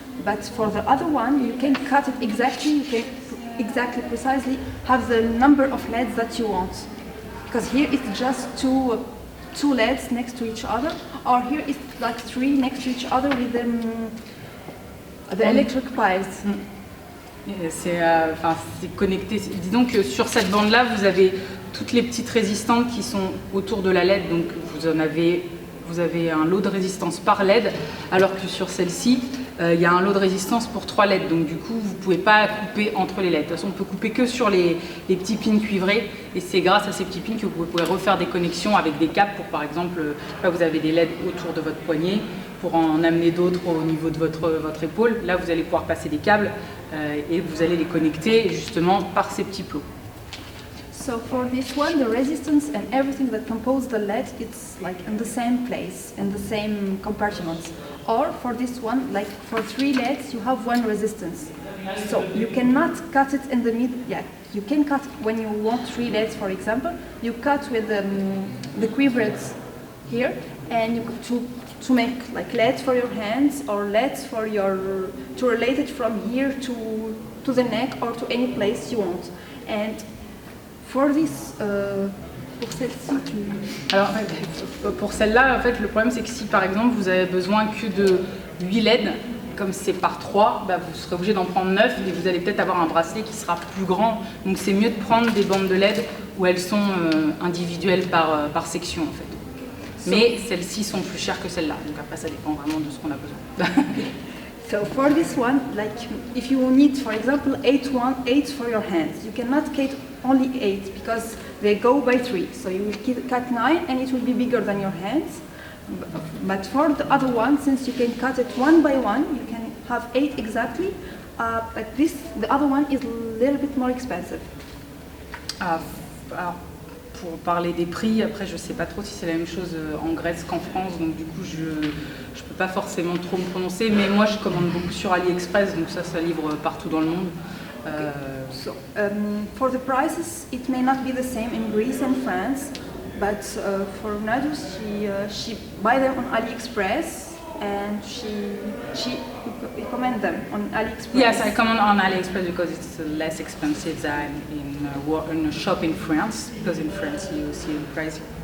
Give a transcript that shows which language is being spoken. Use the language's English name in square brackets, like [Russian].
[English] But for the other one, you can cut it exactly. You can exactly, precisely have the number of LEDs that you want. Because here it's just two LEDs next to each other, or here it's like 3 next to each other with the electric piles. [French] C'est connecté. Disons que sur cette bande-là, vous avez toutes les petites résistantes qui sont autour de la LED, donc vous avez un lot de résistance par LED, alors que sur celle-ci, il y a un lot de résistance pour 3 LED, donc du coup vous ne pouvez pas couper entre les LED. De toute façon, on peut couper que sur les petits pins cuivrés, et c'est grâce à ces petits pins que vous pouvez refaire des connexions avec des câbles pour, par exemple, là vous avez des LED autour de votre poignet, pour en amener d'autres au niveau de votre épaule. Là vous allez pouvoir passer des câbles et vous allez les connecter justement par ces petits plots. [English] So for this one, the resistance and everything that composes the LED, it's like in the same place, in the same compartments. Or for this one, like for 3 LEDs, you have 1 resistance. So you cannot cut it in the middle. Yeah, you can cut when you want 3 LEDs, for example. You cut with the quivers here, and you to make like LEDs for your hands or LEDs for to relate it from here to the neck or to any place you want. And for this, [French] pour celle-ci, Alors, pour celle-là, en fait, le problème c'est que si par exemple vous avez besoin que de 8 LED, comme c'est par 3, bah, vous serez obligé d'en prendre 9 et vous allez peut-être avoir un bracelet qui sera plus grand. Donc c'est mieux de prendre des bandes de LED où elles sont individuelles par section en fait. Mais celles-ci sont plus chères que celles-là, donc après ça dépend vraiment de ce qu'on a besoin. [English] So for this one, like if you need, for example, 8 for your hands, you cannot cut only 8 because they go by 3. So you will cut 9 and it will be bigger than your hands. But for the other one, since you can cut it one by one, you can have 8 exactly. But the other one is a little bit more expensive. [French] Alors, pour parler des prix, après je ne sais pas trop si c'est la même chose en Grèce qu'en France, donc du coup je ne peux pas forcément trop me prononcer, mais moi je commande beaucoup sur AliExpress, donc ça livre partout dans le monde. [English] Okay. So for the prices, it may not be the same in Greece and France, but for Nad, she buy them on AliExpress and she recommend them on AliExpress. Yes, I command on AliExpress because it's less expensive than in a shop in France, because in France you see the price.